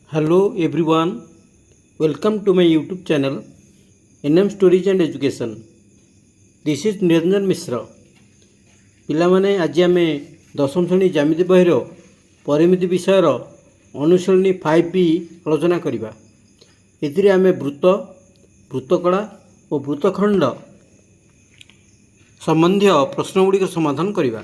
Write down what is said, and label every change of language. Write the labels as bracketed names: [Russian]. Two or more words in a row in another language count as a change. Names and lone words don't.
[English] Hello everyone, welcome to my YouTube channel NM Stories and Education. This is Niranjan Mishra. [Odia] ପିଲାମାନେ ଆଜି ଆମେ ଦଶମ ଶ୍ରେଣୀ ଜ୍ୟାମିତି ବହିର ପରିମିତି ବିଷୟର ଅନୁଶୀଳନୀ 5B ଆଲୋଚନା କରିବା। ଏଥିରେ ଆମେ ବୃତ୍ତ, ବୃତ୍ତକଳା ଓ ବୃତ୍ତଖଣ୍ଡ ସମ୍ବନ୍ଧୀୟ ପ୍ରଶ୍ନଗୁଡ଼ିକର ସମାଧାନ କରିବା।